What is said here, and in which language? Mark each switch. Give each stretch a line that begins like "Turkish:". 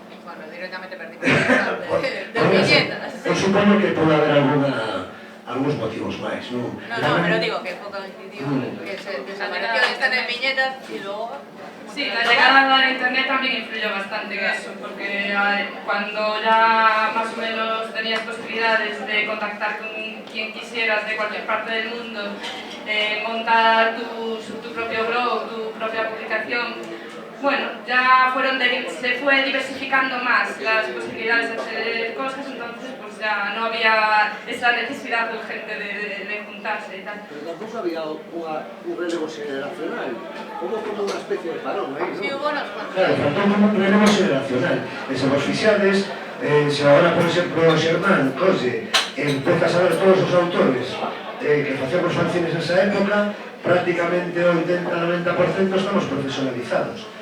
Spanish: Bueno, directamente perdimos el stand de viñetas.
Galician: Eu supoño que pode haber algúns motivos máis, non?
Spanish: No, pero digo que fue coincidió que se desapareció el stand de viñetas y luego... Sí, la llegada de internet también influyó bastante en eso, porque cuando ya más o menos tenías posibilidades de contactar con quien quisieras de cualquier parte del mundo, montar tu propio blog, tu propia publicación, bueno, ya se fue diversificando más las posibilidades de hacer cosas, entonces pues ya no había esa necesidad urgente de juntarse y tal.
Galician: Pero tampoco había un relevo generacional, como unha especie de parón aí, non?
Spanish: Sí, hubo unos cuantos.
Galician: Claro, faltou como un relevo generacional. E se vos fixades, se agora, por exemplo, o Xermán colle empeza a saber todos os autores que facemos fanzines nesa época, prácticamente o 80-90% estamos profesionalizados.